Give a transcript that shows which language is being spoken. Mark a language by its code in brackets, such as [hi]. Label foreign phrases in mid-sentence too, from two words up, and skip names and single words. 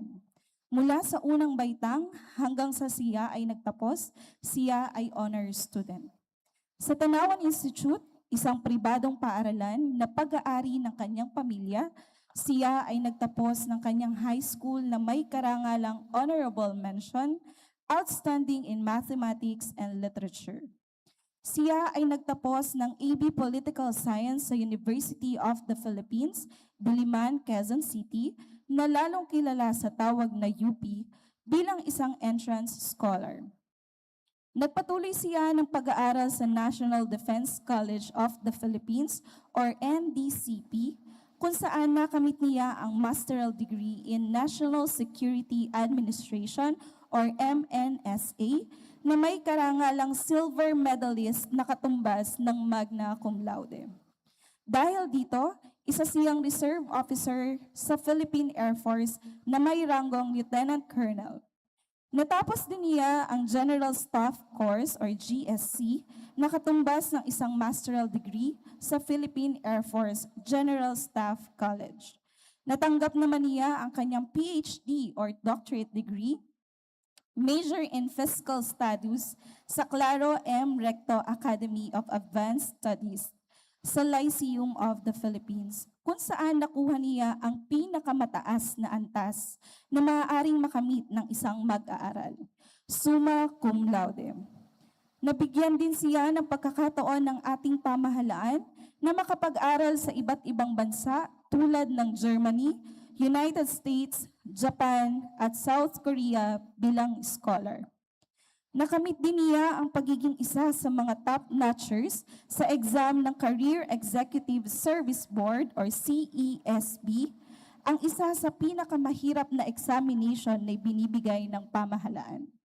[tl] Mula sa unang baitang hanggang sa siya ay nagtapos, siya ay [en] honor student. [tl] Sa Tanauan Institute, isang pribadong paaralan na pag-aari ng kanyang pamilya, siya ay nagtapos ng kanyang [en] high school [tl] na may karangalang [en] honorable mention, outstanding in mathematics and literature. [tl] Siya ay nagtapos ng AB Political Science sa University of the Philippines, Diliman, Quezon City, na lalong kilala sa tawag na UP bilang isang [en] entrance scholar. [tl] Nagpatuloy siya ng pag-aaral sa National Defense College of the Philippines or NDCP, kung saan nakamit niya ang [en] masteral degree in National Security Administration or MNSA [tl] na may karangalang [en] silver medalist [tl] na katumbas ng [la] magna cum laude. [tl] Dahil dito, isa siyang [en] reserve officer [tl] sa Philippine Air Force na may ranggong [en] Lieutenant Colonel. [tl] Natapos din niya ang General Staff Course or GSC na katumbas ng isang [en] masteral degree [tl] sa Philippine Air Force General Staff College. Natanggap naman niya ang kanyang [en] PhD or doctorate degree, major in Fiscal Studies [tl] sa Claro M. Recto Academy of Advanced Studies sa Lyceum of the Philippines, kung saan nakuha niya ang pinakamataas na antas na maaaring makamit ng isang mag-aaral, [la] summa cum laude. [tl] Nabigyan din siya ng pagkakataon ng ating pamahalaan na makapag-aral sa iba't ibang bansa tulad ng Germany, United States, Japan, at South Korea bilang scholar. Nakamit din niya ang pagiging isa sa mga top-notchers sa exam ng Career Executive Service Board or CESB, ang isa sa pinakamahirap na examination na binibigay ng pamahalaan.